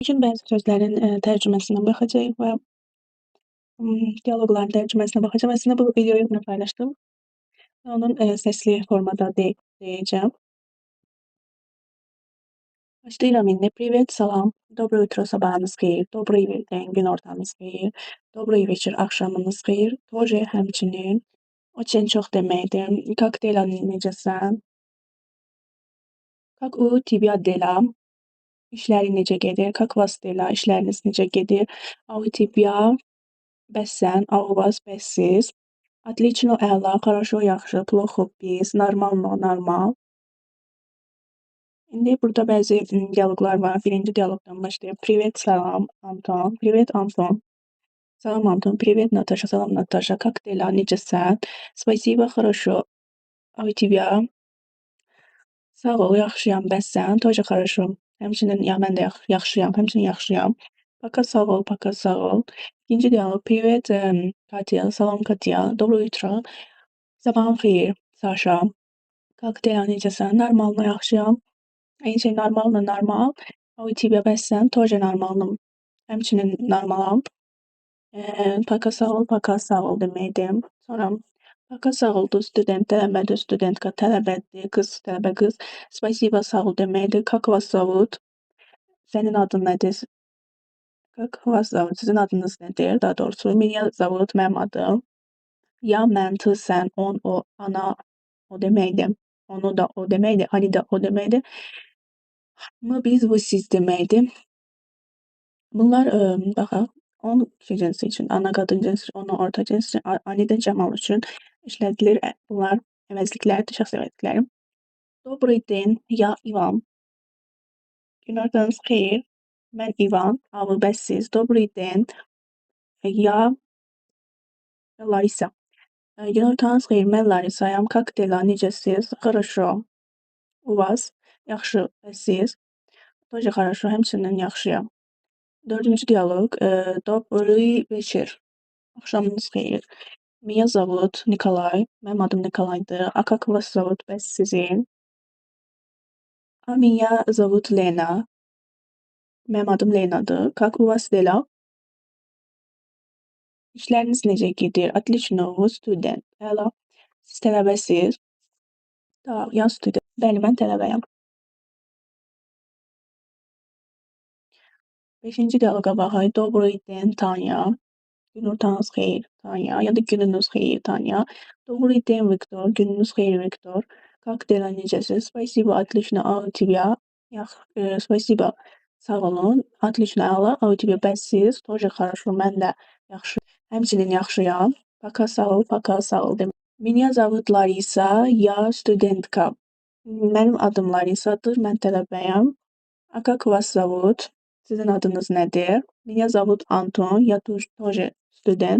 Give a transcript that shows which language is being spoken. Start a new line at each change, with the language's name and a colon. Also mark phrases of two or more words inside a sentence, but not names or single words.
Azerbaijani: Bugün bəzi sözlərin, tərcüməsinə baxacağıq və, dialoqların tərcüməsinə baxacağıq. Əslində bu videoyu bugün paylaşdım və onun, səsli formada deyəcəm. Başlayıram indi.
Russian: Привет, salam. Доброе утро,
Azerbaijani: sabahınız xeyir.
Russian: Добрый день,
Azerbaijani: günortanız xeyir.
Russian: Добрый вечер,
Azerbaijani: axşamınız xeyir. Тоже həmçinin. Очень çox deməkdir.
Russian: Как дела, necəsən? Как у тебя дела?
Azerbaijani: İşlərin necə gedir?
Russian: Как вас дела?
Azerbaijani: İşləriniz necə gedir?
Russian: А у тебя?
Azerbaijani: Bəs sən?
Russian: А у вас?
Azerbaijani: Bəs siz?
Russian: Отлично, əla, хорошо, yaxşı, плохо, pis, нормально, normal.
Azerbaijani: İndi burada bəzi dialoqlar var. Birinci dialoqdan başlayaq. Привет, salam, Anton. Привет, Anton. Salam, Anton. Привет, Natasha. Salam, Natasha.
Russian: Как дела? Necəsən? Спасибо, хорошо. А у тебя?
Azerbaijani: Sağ ol, yaxşıyam. Bəs sən?
Russian: Тоже хорошо.
Azerbaijani: Həmçinin mən də yaxşıyam. Həmçinin yaxşıyam. Пока, sağ ol, пока, sağ ol. İkinci dialoq.
Russian: Привет, Katya. Salam, Katya. Доброе утро.
Azerbaijani: Sabahın xeyir, Sasha.
Russian: Как дела,
Azerbaijani: necəsən? Normalno, yaxşıyam. Eyni şey normalno, normal.
Russian: А у тебя?
Azerbaijani: Bəs sən?
Russian: Тоже нормальным.
Azerbaijani: Həmçinin normalam. Пока, sağ ol deməkdir. Sonra пока, sağ ol, student, tələbədir, studentka, tələbədir, qız, tələbə qız. Spasiba, sağ ol deməkdir.
Russian: Как вас зовут?
Azerbaijani: Sənin adın nədir?
Russian: Как вас зовут?
Azerbaijani: Sizin adınız nədir? Daha doğrusu,
Russian: Меня зовут,
Azerbaijani: mənim adım. Ya, mən, tı, sən, on, o, ana, o deməkdir. Onu da o deməkdir. Ani da o deməkdir. Mı, biz, bu, siz deməkdir. Bunlar, baxaq, on kişi cinsi üçün, ana qadın cinsi üçün, onu orta cins üçün, ani də cəmal üçün işlədilir. Bunlar əvəzliklərdir, şəxs əvəzlikləri.
Russian: Добрый день, я Ivan.
Azerbaijani: Günortanız xeyir. Mən Ivan. A, bu bəs siz.
Russian: Добрый день, я Larisa.
Azerbaijani: Günortanız xeyir. Mən Larisayam.
Russian: Как дела, necəsiz? Хорошо. У вас?
Azerbaijani: Yaxşı. Bəs siz?
Russian: Тоже хорошо.
Azerbaijani: Həmçinin yaxşıyam. Dördüncü dialoq.
Russian: Добрый вечер.
Azerbaijani: Axşamınız xeyir.
Russian: Меня зовут Nikolay.
Azerbaijani: Mənim adım Nikolaydır.
Russian: А как вас зовут?
Azerbaijani: Bəs sizin?
Russian: A меня зовут Lena.
Azerbaijani: Mənim adım Lenadır.
Russian: Как у вас дела?
Azerbaijani: İşləriniz necə gedir?
Russian: Отлично, вы student. Əla.
Azerbaijani: Siz tələbəsiz?
Russian: Да, я студент.
Azerbaijani: Bəli, mən tələbəyəm. Beşinci dialoqa baxaq.
Russian: Добрый день, Tanya.
Azerbaijani: Günortanız xeyir, Tanya. Ya da gününüz xeyir, Tanya.
Russian: Добрый день,
Azerbaijani: Viktor. Gününüz xeyir, Viktor.
Russian: Как дела, necəsiz? Спасибо, отлично. А у тебя? Спасибо.
Azerbaijani: Sağ olun. Отлично, əla.
Russian: А у тебя?
Azerbaijani: Bəs siz?
Russian: Тоже хорошо.
Azerbaijani: Mən də yaxşı. Həmçinin yaxşıyam. Пока, sağ ol, пока, sağ ol demək.
Russian: Меня зовут Larisa, я studentka.
Azerbaijani: Mənim adım Larisadır, mən tələbəyəm.
Russian: А как вас зовут?
Azerbaijani: Sizin adınız nədir?
Russian: Меня зовут Anton, я тоже student.